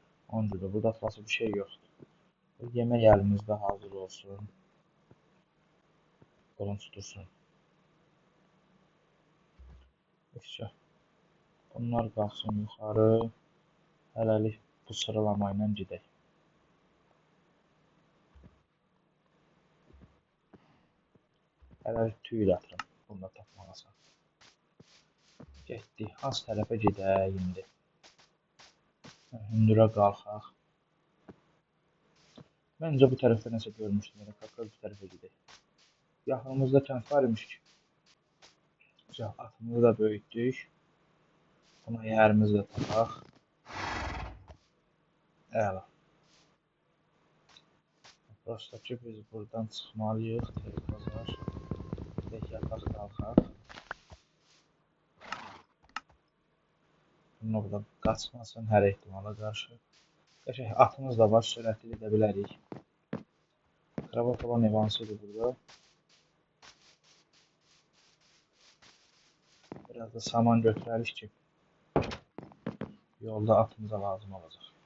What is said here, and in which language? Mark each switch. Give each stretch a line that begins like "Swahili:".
Azerbaijani: Onun görə burada atılası bir şey yoxdur. Yemək əlimizdə hazır olsun. Qolun tutursun. İşte, bunlar qalsın yuxarı. Hələlik bu sıralama ilə gedək. Hələlik tüy də atırım. Bunu da tapmalasan. Getdik. Az tərəfə gedək indi. Hündürə qalxaq. Məncə bu tərəfdə nəsə görmüşdüm. Yəni, kakal bu tərəfə gedək. Yaxınımızda kənd var imiş ki. Atımızı da böyütdük. Buna yərimizi də tapaq. Əla. Prosta ki, biz buradan çıxmalıyıq. Tez bazar. Gedək yataq qalxaq. Bunu burada qaçmasın hər ehtimala qarşı. Qəşəng atımız da var, sürətli gedə bilərik. Kravat olan ev hansıdır burada?
Turkish: Biraz da saman götürelim ki yolda atımıza lazım olacak.